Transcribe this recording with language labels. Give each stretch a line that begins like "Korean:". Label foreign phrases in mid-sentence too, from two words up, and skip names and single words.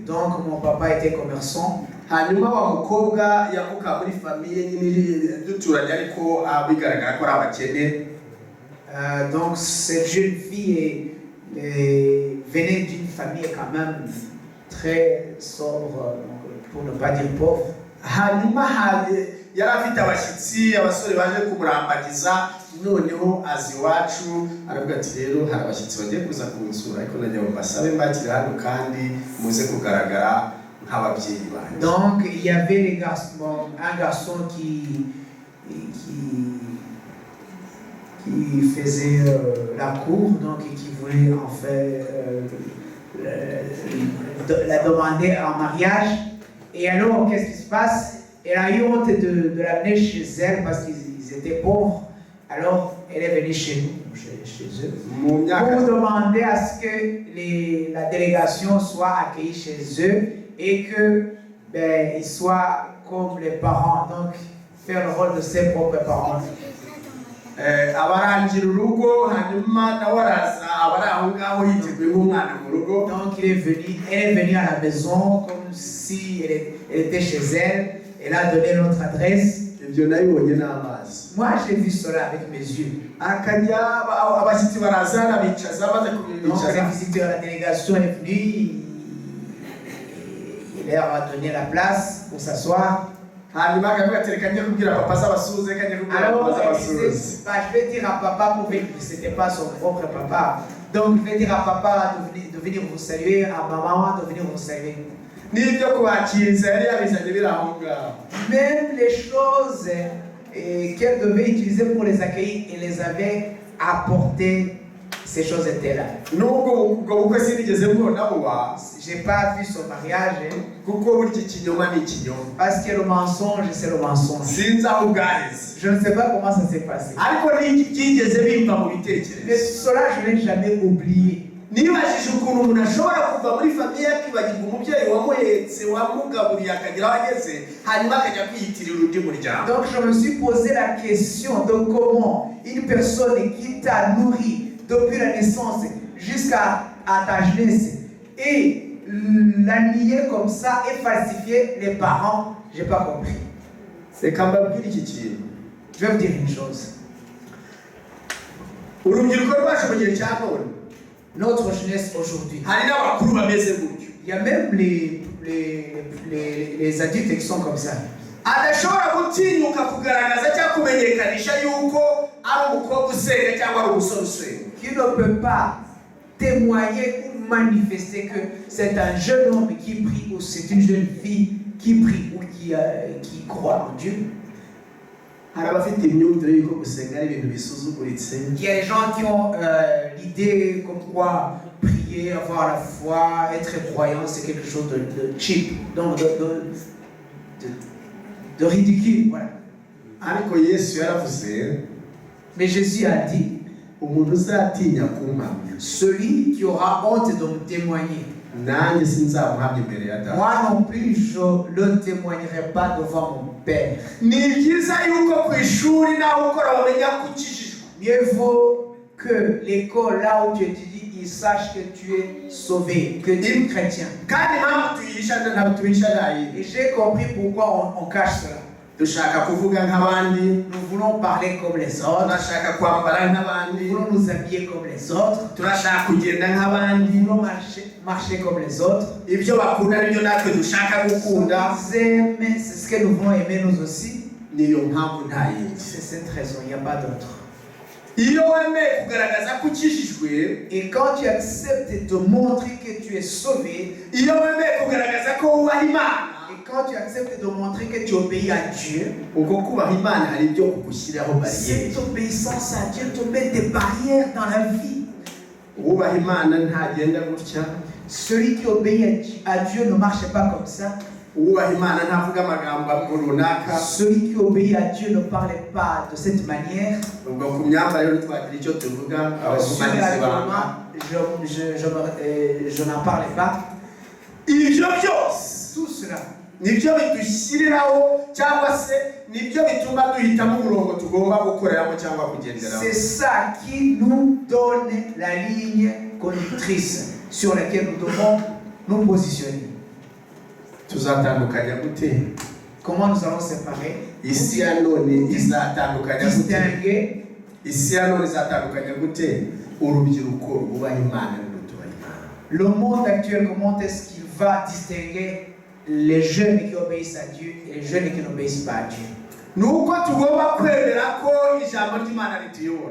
French: Donc mon papa était commerçant.
Kinyarwanda: Hanyuma wa mukobwa yavuka muri famille nyine duturanye ariko bigaragara ko ari abakene.
French: Donc cette jeune fille venait d'une famille quand même très sobre, pour ne pas dire pauvre.
Kinyarwanda: Hanyuma yari afite abashyitsi, abasore baje kumurambagiza, noneho azi iwacu aravuga ati rero hari abashyitsi bagiye kuza kunsura ariko nagira ngo mbasabe mbakire hano kandi muze kugaragara nk'ababyeyi banjye.
French: Donc il y avait un garçon qui faisait la cour, donc qui voulait en fait la demander en mariage. Et alors qu'est-ce qui se passe? Elle a eu honte de l'amener chez elle parce qu'ils étaient pauvres. Alors, elle est venue chez nous, chez eux, pour demander à ce que la délégation soit accueillie chez eux et qu'ils soient comme les parents, donc faire le rôle de ses propres parents.
Kinyarwanda: abarangira urugo hanyuma nawe araza abari aho ngaho yiteguye nk'umwana mu rugo.
French: Donc elle est venue à la maison comme si elle était chez elle. Elle a donné notre adresse.
Kinyarwanda: Ibyo nabibonye n'amaso.
French: Moi j'ai vu cela avec mes yeux.
Kinyarwanda: Akajya abashyitsi baraza arabicaza maze Donc kubicaza.
French: le visiteur de la délégation est venu. Il leur a donné la place pour s'asseoir.
Kinyarwanda: Hanyuma akavuga ati reka njye kubwira papa azabasuhuze reka njye kubwira papa Alors azabasuhuze.
French: elle disait, bah, je vais dire à papa pour venir. C'était pas son propre papa. Donc je vais dire à papa de venir vous saluer, à maman de venir vous saluer.
Kinyarwanda: N'ibyo kubakiriza yari yabizanye biri aho ngaho.
French: Même les choses qu'elle devait utiliser pour les accueillir, elle les avait apportées. Ces choses étaient là.
Kinyarwanda: Nubwo ubwo bukwe sinigeze mbona buba.
French: J'ai pas vu son mariage.
Kinyarwanda: Kuko burya ikinyoma ni ikinyoma.
French: Parce que le mensonge, c'est le mensonge.
Kinyarwanda: Sinzi aho bwaheze.
French: Je ne sais pas comment ça s'est passé.
Kinyarwanda: Ariko ntigeze bimva mu Mais bitekerezo.
French: cela, je ne l'ai jamais oublié.
Kinyarwanda: Nibajije ukuntu umuntu ashobora kuva muri famiye akibagirwa umubyeyi wamuhetse wamugaburiye akagera aho ageze hanyuma akajya kwiyitirira undi muryango.
French: Donc je me suis posé la question de comment une personne qui t'a nourri depuis la naissance jusqu'à ta jeunesse et la nier comme ça et falsifier les parents, j'ai pas compris.
Kinyarwanda: Reka mbabwire iki kintu.
French: Je vais vous dire une chose.
Kinyarwanda: Urubyiruko rwacu mu gihe cya none
French: Notre jeunesse aujourd'hui,
Kinyarwanda: hari n'abakuru bameze gutyo.
French: il y a même les adultes qui sont comme ça.
Kinyarwanda: Adashobora gutinyuka kugaragaza cyangwa kumenyekanisha yuko ari umukobwa usenga cyangwa ari umusore usenga.
French: Qui ne peut pas témoigner ou manifester que c'est un jeune homme qui prie ou c'est une jeune fille qui prie ou qui croit en Dieu.
Kinyarwanda: Hari abafite imyumvire yuko gusenga ari ibintu bisuzuguritse.
French: Il y a des gens qui ont l'idée comme quoi prier, avoir la foi, être croyant, c'est quelque chose de cheap, donc de ridicule. Voilà.
Kinyarwanda: Ariko Yesu yaravuze
French: Mais Jésus a dit,
Kinyarwanda: umuntu uzatinya kumpamya
French: celui qui aura honte de me témoigner,
Kinyarwanda: nanjye sinzamuhamya imbere ya Data.
French: moi non plus je ne témoignerai pas devant mon Père.
Kinyarwanda: Ni byiza yuko ku ishuri naho ukora bamenya ko ukijijwe.
French: Mieux vaut que l'école là où tu étudies, ils sachent que tu es sauvé, que tu es chrétien.
Kinyarwanda: Kandi impamvu tuyihisha ntabwo tubihisha
French: Et j'ai compris pourquoi on cache cela.
Kinyarwanda: dushaka kuvuga nk'abandi,
French: Nous voulons parler comme les autres,
Kinyarwanda: turashaka kwambara nous nk'abandi,
French: voulons nous habiller comme les autres,
Kinyarwanda: turashaka kugenda nous nk'abandi.
French: voulons marcher comme les autres.
Kinyarwanda: Ibyo bakunda nibyo natwe dushaka gukunda.
French: Ils aiment, c'est ce que nous voulons aimer nous aussi.
Kinyarwanda: Niyo mpamvu nta yindi.
French: C'est cette raison, il n'y a pas d'autre.
Kinyarwanda: Iyo wemeye kugaragaza ko ukijijwe,
French: Et quand tu acceptes de montrer que tu es sauvé,
Kinyarwanda: iyo wemeye kugaragaza ko wubaha Imana,
French: et quand tu acceptes de montrer que tu obéis à Dieu,
Kinyarwanda: ubwo kubaha Imana hari ibyo kugushyiraho bariyeri.
French: cette obéissance à Dieu te met des barrières dans la vie.
Kinyarwanda: Ubaha Imana ntagenda gutya.
French: Celui qui obéit à Dieu ne marche pas comme ça.
Kinyarwanda: Ubaha Imana ntavuga amagambo runaka.
French: Celui qui obéit à Dieu ne parle pas de cette manière.
Kinyarwanda: Ubwo ku myambarire twagira icyo tuvuga Sur abavumanizi
French: l'habillement,
Kinyarwanda: banga.
French: je n'en parle pas.
Kinyarwanda: Ibyo byose
French: Tout cela,
Kinyarwanda: nibyo bidushyiriraho cyangwa se nibyo bituma duhitamo umurongo tugomba gukoreramo cyangwa kugenderamo.
French: c'est ça qui nous donne la ligne conductrice sur laquelle nous devons nous positionner.
Kinyarwanda: Tuzatandukanya gute?
French: Comment nous allons séparer,
Kinyarwanda: Isi ya none izatandukanya gute? distinguer Isi ya none izatandukanya gute? Urubyiruko rwubaha Imana n'utubaha Imana.
French: le monde actuel, comment est-ce qu'il va distinguer les jeunes qui obéissent à Dieu et les jeunes qui n'obéissent pas à Dieu?
Kinyarwanda: Nuko tugomba kwemera ko ijambo ry'Imana rituyobora.